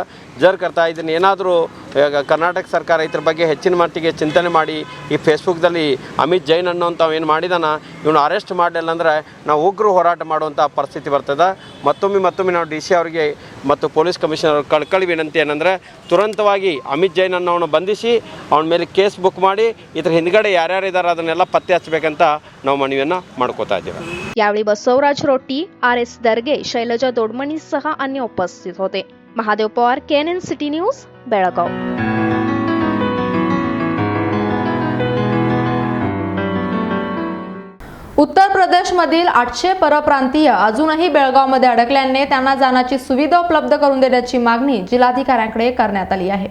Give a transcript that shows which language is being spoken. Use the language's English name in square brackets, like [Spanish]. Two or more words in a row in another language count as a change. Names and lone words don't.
[Kannada] ಕರ್ತಾ ಇದನ್ನು ಏನಾದರೂ ಕರ್ನಾಟಕ ಸರ್ಕಾರ ಇದ್ರ ಬಗ್ಗೆ ಹೆಚ್ಚಿನ ಮಟ್ಟಿಗೆ ಚಿಂತನೆ ಮಾಡಿ ಈ ಫೇಸ್ಬುಕ್ದಲ್ಲಿ ಅಮಿತ್ ಜೈನ್ ಅನ್ನೋಂಥ ಏನು ಮಾಡಿದಾನ ಇವನು ಅರೆಸ್ಟ್ ಮಾಡಲಿಲ್ಲ ಅಂದರೆ ನಾವು ಉಗ್ರ ಹೋರಾಟ ಮಾಡುವಂಥ ಪರಿಸ್ಥಿತಿ ಬರ್ತದೆ। ಮತ್ತೊಮ್ಮೆ ನಾವು DC ಅವರಿಗೆ ಮತ್ತು [English] police commissioner [Kannada] ಕಳ್ಕಳಿ ವಿನಂತಿ ಏನಂದರೆ ತುರಂತವಾಗಿ ಅಮಿತ್ ಜೈನ್ ಅನ್ನೋವನ್ನು ಬಂಧಿಸಿ ಅವನ ಮೇಲೆ [English] case book [Kannada] ಮಾಡಿ ಇದ್ರ ಹಿಂದ್ಗಡೆ ಯಾರ್ಯಾರು ಇದ್ದಾರೆ ಅದನ್ನೆಲ್ಲ ಪತ್ತೆ ಹಚ್ಚಬೇಕಂತ ನಾವು ಮನವಿಯನ್ನು ಮಾಡ್ಕೋತಾ ಇದ್ದೇವೆ। [Marathi] यावेळी बसवराज रोटी, RS दर्गे, शैलजा दोडमणीसह अन्य उपस्थित होते। महादेव पवार, KNN सिटी न्यूज, बेळगाव। उत्तर प्रदेशमधील 800 परप्रांतीय अजूनही बेळगावमध्ये अडकल्याने त्यांना जाण्याची सुविधा उपलब्ध करून देण्याची मागणी जिल्हाधिकाऱ्यांकडे करण्यात आली आहे।